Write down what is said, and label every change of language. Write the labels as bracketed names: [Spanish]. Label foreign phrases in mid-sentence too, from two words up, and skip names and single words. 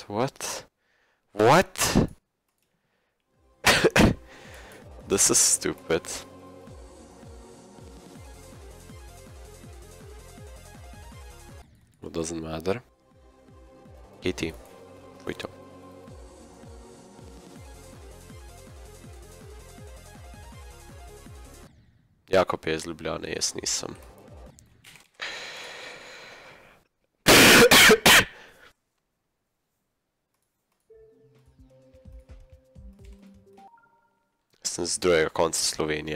[English] What? What? This is stupid. It doesn't matter. Katie, wait up. [Slovenian] Jakob je iz Ljubljane, jaz nisem. Sem z drugega konca Slovenije.